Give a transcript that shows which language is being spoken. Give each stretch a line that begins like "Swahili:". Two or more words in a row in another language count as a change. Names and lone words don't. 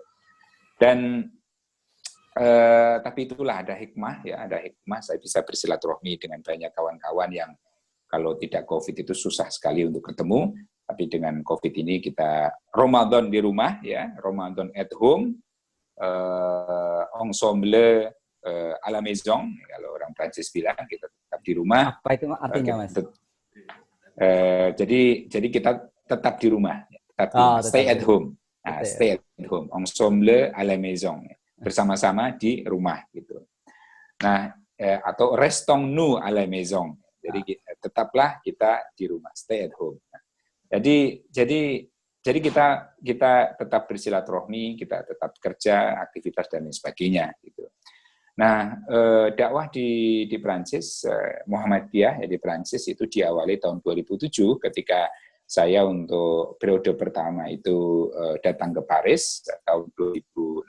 Indonesian: Dan tapi itulah ada hikmah, ya, ada hikmah. Saya bisa bersilaturahmi dengan banyak kawan-kawan yang kalau tidak COVID itu susah sekali untuk ketemu. Tapi dengan COVID ini kita Ramadan di rumah, ya, Ramadan
English: at home,
French: ensemble à la maison,
Indonesian: kalau orang Prancis bilang, kita tetap di rumah. Apa itu artinya, Mas? Jadi kita tetap di rumah,
English: stay at home. Nah, stay at home,
French: ensemble à la maison,
Indonesian: bersama-sama di rumah gitu.
French: Nah, atau restons-nous à la maison.
Indonesian: Jadi tetaplah kita di rumah,
English: stay at home.
Indonesian: Jadi kita tetap bersilaturahmi, kita tetap kerja, aktivitas dan lain sebagainya gitu. Nah, dakwah di Prancis, Muhammadiyah ya di Prancis itu diawali tahun 2007 ketika saya untuk periode pertama itu datang ke Paris tahun 2006.